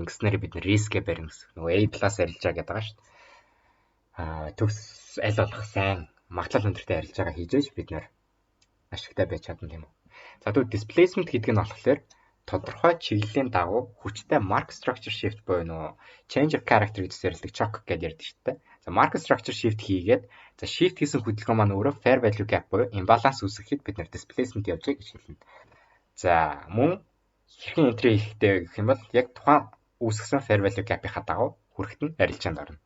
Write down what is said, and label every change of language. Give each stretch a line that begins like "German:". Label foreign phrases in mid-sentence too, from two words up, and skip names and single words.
Mongolian: Ингэснээр бид нэр рискээ барина гэсэн. Нөгөө A+ арилжаа гэдэг байгаа шүү дээ. Төгс аль болох сайн магадлал өндөртэй арилжаагаа хийжээж бид нэр ашигтай байж чадна тийм үү. За тэгвэл displacement гэдэг нь болохоор тодорхой чиглэлийн дагуу хүчтэй
English: market structure shift
Mongolian: буюу нөгөө
English: change of character
Mongolian: гэж зэрлдэг shock гэдээ ярьдаг шүү дээ. За
English: market structure shift
Mongolian: хийгээд за shift хийсэн хөдөлгөөн маань өөрөө
English: fair value gap
Mongolian: буюу imbalance үүсгэхэд бид нэр displacement явж байгаа гэж хэлнэ. За мөн хэрхэн entry хийхдээ гэх юм бол яг тухайн үүсгэсэн
English: fair value gap-
Mongolian: ийнхаа дагуу хүрэхэд нь арилжаанд орно.